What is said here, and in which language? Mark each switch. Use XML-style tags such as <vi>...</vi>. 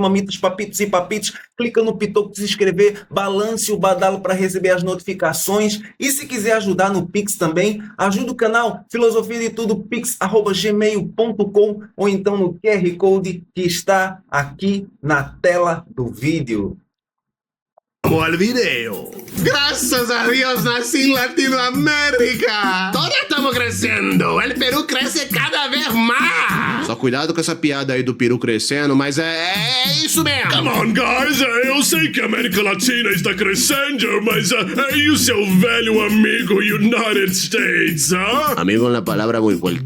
<pt>Mamitas, papitos e papitos. Clica no pitoco de se inscrever, balance o badalo para receber as notificações. E se quiser ajudar no Pix também, ajuda o canal Filosofia de Tudo, pix@gmail.com ou então no QR Code que está aqui na tela do vídeo.</pt> <es>Vamos al video. Gracias a Dios nací en Latinoamérica.</es> <pt>Todos estamos crescendo. El Peru cresce cada vez mais. Só cuidado com essa piada aí do Peru crescendo, mas é isso mesmo.</pt> <en>Come on, guys!</en> <pt>Eu sei que a América Latina está crescendo, mas e o seu velho amigo United States, Amigo, uma palavra muito forte.</pt>